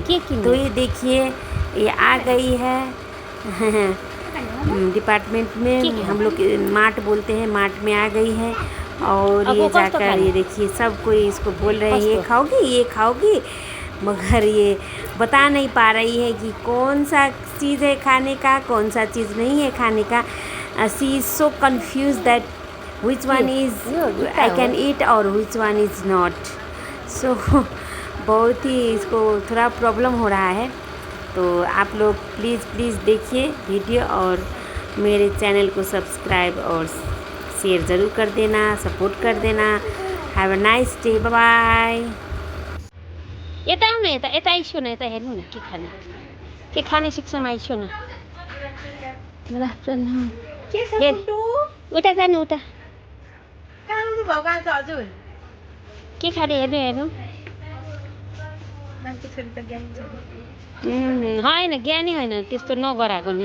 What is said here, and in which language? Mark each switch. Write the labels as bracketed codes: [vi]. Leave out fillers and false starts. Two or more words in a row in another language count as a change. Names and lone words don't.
[hi] तो ये देखिए ये आ गई है डिपार्टमेंट में, हम लोग मार्ट बोलते हैं, मार्ट में आ गई है। और ये जाकर ये देखिए सब कोई इसको बोल रहे हैं ये खाओगी, मगर ये बता नहीं पा रही है कि कौन सा चीज़ है खाने का, कौन सा चीज़ नहीं है खाने का। [en] she is so confuse that which one is I can eat और which one is not। [hi] so बहुत ही इसको थोड़ा प्रॉब्लम हो रहा है। तो आप लोग प्लीज़ देखिए वीडियो और मेरे चैनल को सब्सक्राइब और शेयर ज़रूर कर देना, सपोर्ट कर देना। [en] have a nice day, bye bye. [ne] यता आउनु न, यता आइसो न, यता हेर्नु न के खाने शिक्षामा आइसो न। उता जानु उता के खाने हेर्नु होइन ज्ञानी होइन, त्यस्तो नगराएको नि।